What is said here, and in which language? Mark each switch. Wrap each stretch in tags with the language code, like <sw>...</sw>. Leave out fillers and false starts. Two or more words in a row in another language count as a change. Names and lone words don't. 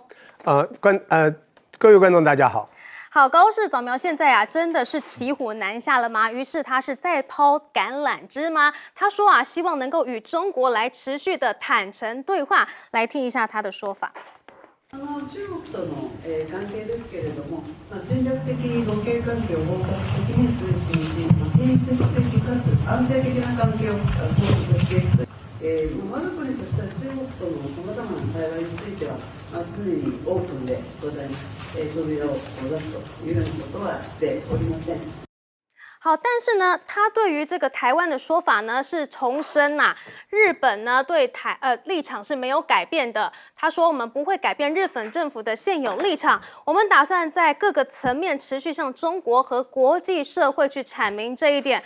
<zh>各位观众大家好。好，高市早苗现在啊，真的是骑虎难下了吗？于是他是再抛橄榄枝吗？他说啊，希望能够与中国来持续的坦诚对话。来听一下他的说法。</zh> <ja>中国との関係ですけれども、戦略的互恵関係を包括的に推進し、建設的かつ安定的な関係を構築していく。我が国としては中国とのさまざまな対話については、常にオープンでございます。扉を出すというようなことはしておりません。</ja> <zh>好，但是呢，他对于这个台湾的说法呢是重申日本呢对立场是没有改变的。他说我们不会改变日本政府的现有立场，我们打算在各个层面持续向中国和国际社会去阐明这一点。</zh>